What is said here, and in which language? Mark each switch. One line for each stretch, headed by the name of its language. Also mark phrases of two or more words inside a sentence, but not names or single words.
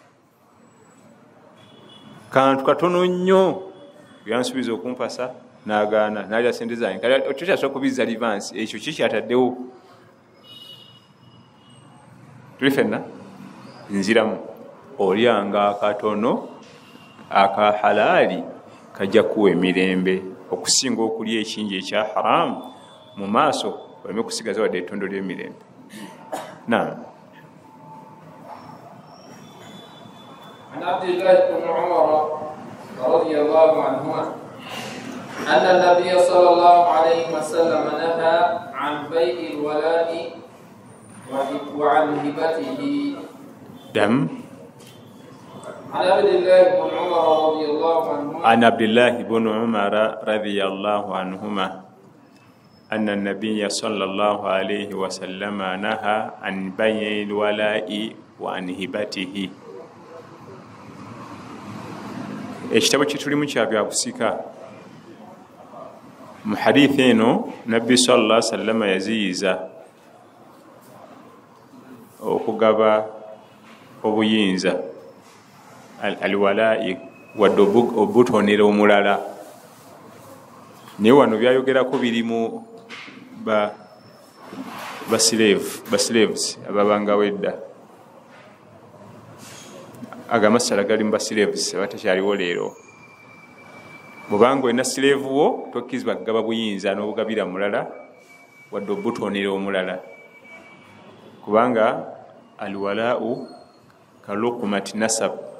Ganda: kantu katono nnyo byansubiza okumpasa n'agaana n'alya sente zange kati tokyasobola kubizza livansi ekyo kikyataddewo tuli fenna nziramu olyanga akatono aka halaali kajja kuwa emirembe okusinga okulya ekingi ekya haramu mu maaso oleme kusigaza wadde ettondo ly'emirembe. Naam.
Arabic: عن عبد الله بن عمر رضي الله عنهما أن النبي صلى الله عليه وسلم نهى عن بيع الولاء وعن هبته. دم. عن عبد الله بن عمر رضي الله عنهما. عن عبد الله بن عمر رضي الله عنهما أن النبي صلى الله عليه وسلم نهى عن بيع الولاء وعن هبته.
Ganda: ekitabo kitulimu kya byakusika mu hadithi eno nabbi
Arabic: sallallahu alaihi wasallam
Ganda: yaziyiza okugaba obuyinza alwala'i wadde obutonera omulala naye wano byayogerako birimu slaves ababangawo edda agamasala gali mu slaves abatakyaliwo leero bwobanga olina slave wo tokkizibwa kugaba buyinza n'obugabira mulala wadde obutonera omulala kubanga alwala'u
Arabic: kaluqmati nasab